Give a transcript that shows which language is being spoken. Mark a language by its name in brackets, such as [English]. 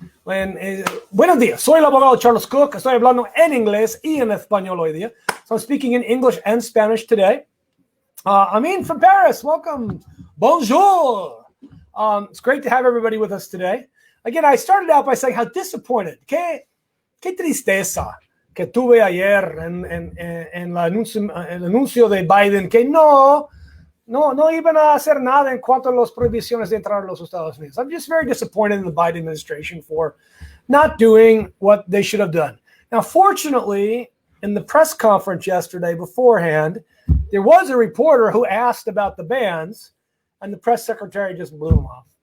[Spanish] Buenos días, soy el abogado Charles Kuck. Estoy hablando en inglés y en español hoy día. [English] So I'm speaking in English and Spanish today. Amin from Paris, welcome. [French] Bonjour. [English] It's great to have everybody with us today. Again, I started out by saying how disappointed, [Spanish] qué tristeza que tuve ayer en el anuncio de Biden que no iban a hacer nada en cuanto a las prohibiciones de entrar a los Estados Unidos. [English] I'm just very disappointed in the Biden administration for not doing what they should have done. Now, fortunately, in the press conference yesterday beforehand, there was a reporter who asked about the bans, and the press secretary just blew him off.